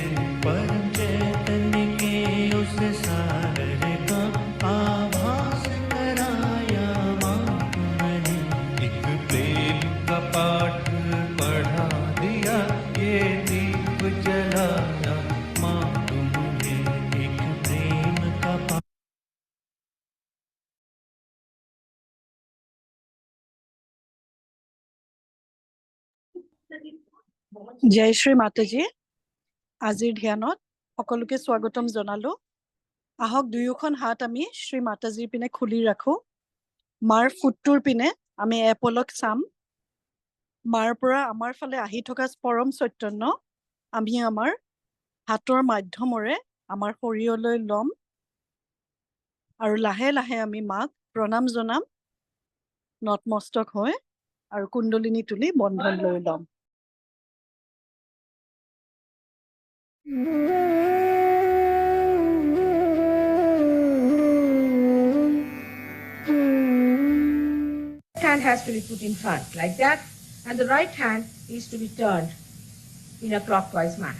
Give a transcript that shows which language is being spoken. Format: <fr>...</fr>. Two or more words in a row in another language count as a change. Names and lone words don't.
<hi>परम चैतन्य के उस सागर का आभास कराया माँ तुमने। एक प्रेम का पाठ पढ़ा दिया, ये दीप जलाया माँ तुमने। एक प्रेम का पाठ</hi> <as>জয় শ্ৰী মাতাজী। আজিৰ ধ্যানত সকলোকে স্বাগতম জনালো। আহক দুয়োখন হাত আমি শ্ৰী মাতাজীৰ পিনে খুলি ৰাখো। মাৰ ফুটটোৰ পিনে আমি এপলক চাম। মাৰ পৰা আমাৰ ফালে আহি থকা পৰম চৈতন্য আমি আমাৰ হাতৰ মাধ্যমেৰে আমাৰ শৰীৰলৈ ল'ম আৰু লাহে লাহে আমি মাক প্ৰণাম জনাম নতমস্তক হৈ আৰু কুণ্ডলিনী তুলি বন্ধন লৈ ল'ম।</as> <en>Hand has to be put in front like that, and the right hand is to be turned in a clockwise manner.</en>